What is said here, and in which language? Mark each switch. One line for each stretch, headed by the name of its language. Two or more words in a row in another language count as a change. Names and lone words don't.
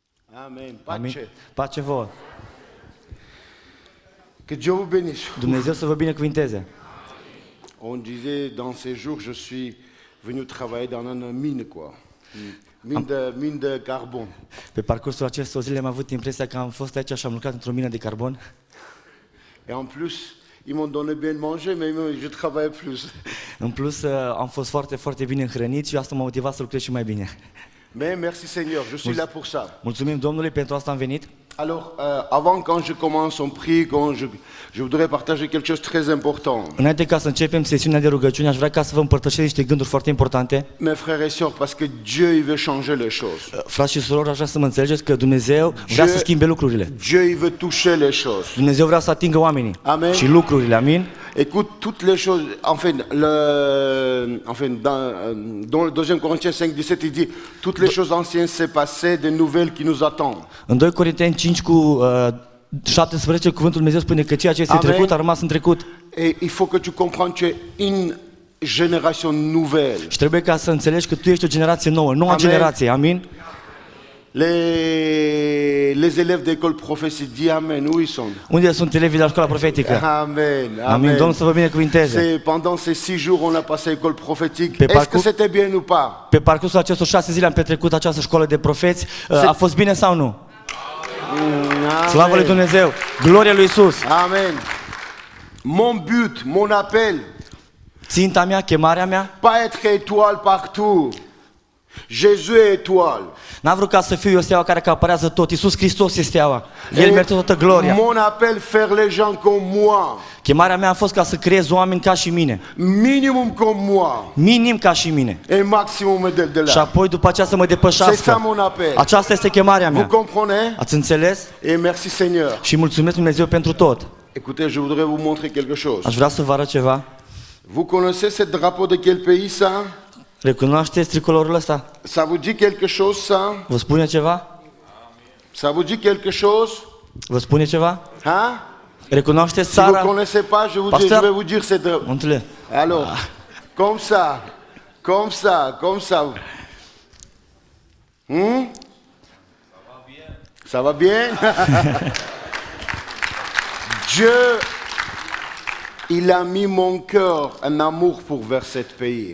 French: Amen.
Romanian: Amin. Pace. Pace vouă.
French: Que Dieu vous bénisse.
Romanian: Dumnezeu să vă binecuvinteze.
French: On disait dans ces jours, je suis venu travailler dans une mine, quoi. Mine de carbone.
Romanian: Pe parcursul acestor zile am avut impresia că am fost aici și am lucrat într-o mină de carbon.
French: Et en plus, ils m'ont donné bien de manger, mais je travaillais plus.
Romanian: În plus, am fost foarte, foarte bine hrănit și asta m-a motivat să lucrez și mai bine.
French: Mais merci Seigneur, je suis là pour ça.
Romanian: Mulțumim Domnului, pentru asta am venit.
French: Alors, avant quand je commence en prie, je voudrais partager quelque chose de très important.
Romanian: Înainte ca să începem sesiunea de rugăciune, aș vrea ca să vă împărtășesc niște gânduri foarte importante.
French: Mes frères et sœurs, parce que Dieu il veut changer les choses.
Romanian: Frați și surori, aș vrea să mă înțelegeți că Dumnezeu vrea să schimbe lucrurile.
French: Dieu il veut toucher les choses.
Romanian: Dumnezeu vrea să atingă oamenii
French: Amen.
Romanian: și lucrurile, amin?
French: Écoute, toutes les choses, dans le 2 Corinthiens 5:17, il dit, toutes les choses anciennes s'est passées, des nouvelles qui nous attendent.
Romanian: În 2 Corinteni 5 cu 17, cuvântul Dumnezeu spune că ceea ce este
French: Amen.
Romanian: trecut a rămas în trecut.
French: Et il faut que tu comprennes, tu es une génération nouvelle.
Romanian: Și trebuie ca să înțelegi că tu ești o generație nouă, noua
French: Amen.
Romanian: generație, amin?
French: Les élèves d'école prophétique, dis Amen, où ils sont?
Romanian: Unde sunt elevii de la școala profetică?
French: Amen,
Romanian: Amin,
French: amen.
Romanian: Domnul să vă binecuvinteze.
French: Pendant ces 6 jours, on a passé école prophétique.
Romanian: Pe
French: Est-ce que
Romanian: parcours-
French: c'était bien ou pas?
Romanian: Pe parcursul acestor 6 zile am petrecut această școală de profeți. A fost bine sau nu? Slavă lui Dumnezeu! Gloria lui Isus!
French: Amen. Mon but, mon appel,
Romanian: Ținta mea, chemarea mea,
French: pas être étoile partout. Jésus est étoile.
Romanian: n-am vrut ca să fiu o steaua care acaparează tot. Iisus Hristos este steaua. El merită toată gloria.
French: Mon appel, faire les gens comme moi.
Romanian: Chemarea mea a fost ca să creez oameni ca și mine.
French: Minimum comme moi.
Romanian: Minim ca și mine.
French: Et maximum de
Romanian: Și
French: là.
Romanian: apoi după aceea să mă
French: C'est ça
Romanian: depășească.
French: mon appel.
Romanian: Aceasta este chemarea
French: Vous
Romanian: mea.
French: comprenez?
Romanian: Ați înțeles?
French: Et merci Seigneur.
Romanian: Și mulțumesc Dumnezeu pentru tot.
French: Écoutez, je voudrais vous montrer quelque chose.
Romanian: Aș vrea să vă arăt ceva.
French: Vous connaissez ce drapeau de quel pays ça?
Romanian: Recunoașteți tricolorul ăsta?
French: Ça vous dit quelque chose ça?
Romanian: Vă spune ceva?
French: Ça vous dit quelque chose?
Romanian: Vă spune ceva?
French: Hein?
Romanian: Recunoașteți
French: Si vous ne
Romanian: țara?
French: connaissez pas, je Pasteur. vais vous dire c'est de...
Romanian: Montele.
French: Alors, comme ça, comme ça, comme ça. Ça va bien? Dieu, il a mis mon cœur un amour pour vers cet pays.